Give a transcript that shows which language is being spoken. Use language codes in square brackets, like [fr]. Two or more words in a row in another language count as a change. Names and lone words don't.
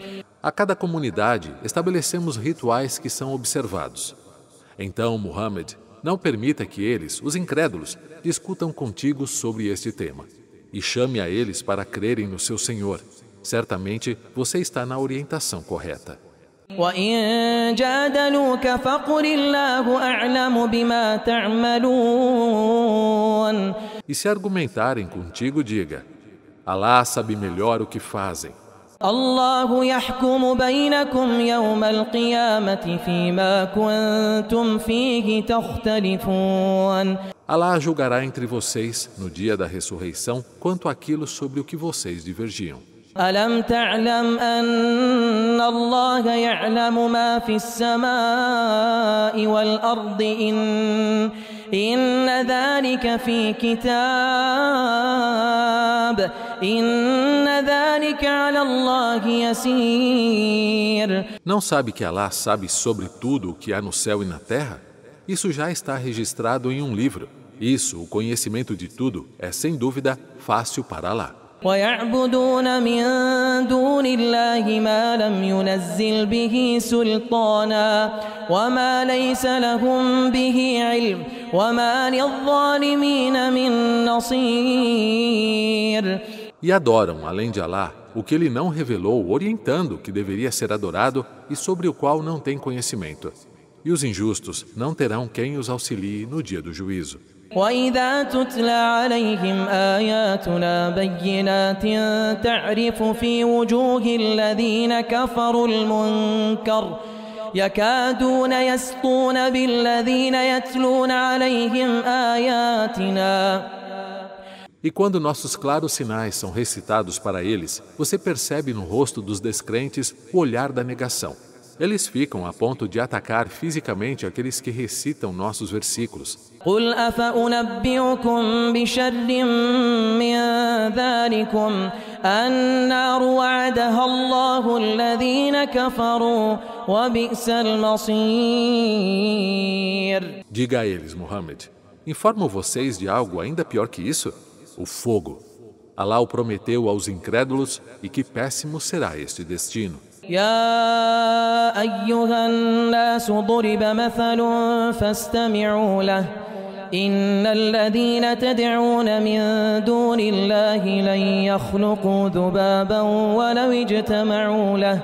[pt] A cada comunidade estabelecemos rituais que são observados. Então, Muhammad, não permita que eles, os incrédulos, discutam contigo sobre este tema. E chame a eles para crerem no seu Senhor. Certamente você está na orientação correta. [ar] وإن جادلوك فقل الله أعلم بما تعملون. [pt] E se argumentarem contigo, diga: Alá sabe melhor o que fazem. [ar] الله يحكم بينكم يوم القيامة فيما كنتم فيه تختلفون. [pt] Alá julgará entre vocês, no dia da ressurreição, quanto àquilo sobre o que vocês divergiam. [ar] ألم تعلم أن الله يعلم ما في السماء والأرض إن ذلك في كتاب إن ذلك على الله يسير. [pt] Não sabe que Alá sabe sobre tudo o que há no céu e na terra? Isso já está registrado em um livro. Isso, o conhecimento de tudo, é sem dúvida fácil para Alá. [ar] ويعبدون من دون الله ما لم ينزل به سلطانا وما ليس لهم به علم وما للظالمين من نصير. [pt] E adoram, além de Alá, o que ele não revelou, orientando que deveria ser adorado e sobre o qual não tem conhecimento. E os injustos não terão quem os auxilie no dia do juízo. [ar] وإذا تتلى عليهم آياتنا بينات تعرف في وجوه الذين كفروا المنكر يكادون يسطون بالذين يتلون عليهم آياتنا. [pt] E quando nossos claros sinais são recitados para eles, você percebe no rosto dos descrentes o olhar da negação. Eles ficam a ponto de atacar fisicamente aqueles que recitam nossos versículos. [ar] قل أفأنبئكم بشر من ذلكم النار وعدها الله الذين كفروا وبئس المصير. [pt] Diga a eles, Muhammad, informo vocês de algo ainda pior que isso? O fogo. Alá o prometeu aos incrédulos e que péssimo será este destino. [ar] يا أيها الناس ضرب مثل فاستمعوا له إن الذين تدعون من دون الله لن يخلقوا ذبابا ولو اجتمعوا له.